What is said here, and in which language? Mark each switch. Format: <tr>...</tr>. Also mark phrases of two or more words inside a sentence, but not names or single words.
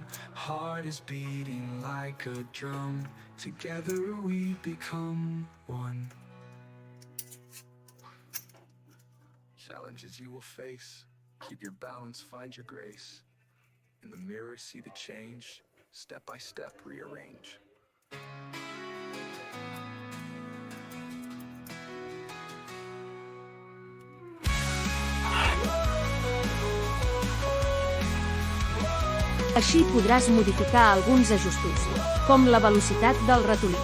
<en>Heart is beating like a drum. Together we become one. Challenges you will face. Keep your balance, find your grace. In the mirror, see the change. Step by step, rearrange.</en> <ca>Així podràs modificar alguns ajustos, com la velocitat del ratolí.</ca>